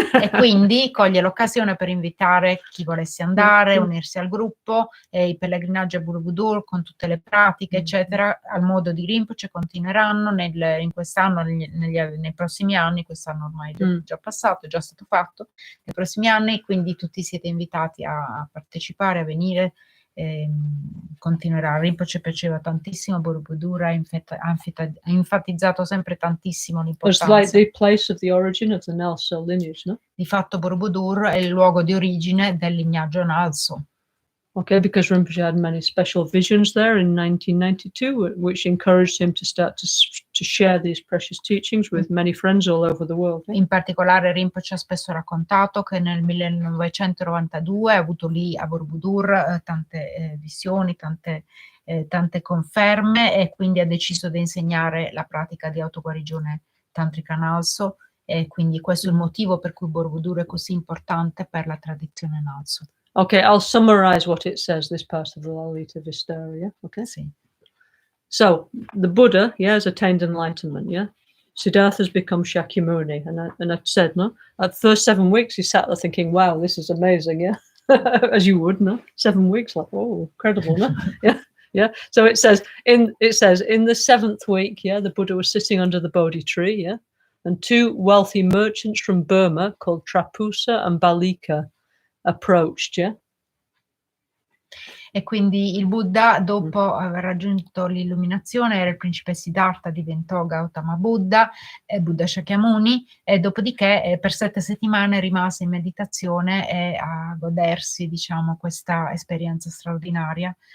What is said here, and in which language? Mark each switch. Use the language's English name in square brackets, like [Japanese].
[Italian] E quindi coglie l'occasione per invitare chi volesse andare, unirsi al gruppo, i pellegrinaggi a Borobudur con tutte le pratiche, eccetera, al modo di Rinpoche continueranno in quest'anno, nei prossimi anni. Quest'anno ormai è già passato, è già stato fatto, nei prossimi anni, quindi tutti siete invitati a partecipare, a venire. Continuerà. Rinpoche piaceva tantissimo Borobudur, ha enfatizzato sempre tantissimo l'importanza. [English] It's like the place of the origin of the Nalso lineage, no? [Italian] Di fatto Borobudur è il luogo di origine del lignaggio Nalso. [English] Okay, because Rinpoche had many special visions there in 1992, which encouraged him to start to share these precious teachings with many friends all over the world. [Italian] In particolare Rinpoche ha spesso raccontato che nel 1992 ha avuto lì a Borobudur tante visioni, tante conferme, e quindi ha deciso di insegnare la pratica di autoguarigione tantrica Nalso, e quindi questo è il motivo per cui Borobudur è così importante per la tradizione Nalso. [English] Okay, I'll summarize what it says, this part of the Lalita Vistara, yeah? Okay. [Italian] Sì. [English] So, the Buddha, has attained enlightenment, yeah? Siddhartha has become Shakyamuni, and I've said, no? At the first 7 weeks, he sat there thinking, wow, this is amazing, yeah? As you would, no? 7 weeks, like, oh, incredible, no? Yeah. So it says in the 7th week, yeah, the Buddha was sitting under the Bodhi tree, yeah? And two wealthy merchants from Burma called Trapusa and Balika approached, yeah? [Italian] E quindi il Buddha, dopo aver raggiunto l'illuminazione, era il principe Siddhartha, diventò Gautama Buddha, Buddha Shakyamuni, e dopodiché per 7 settimane rimase in meditazione e a godersi, diciamo, questa esperienza straordinaria.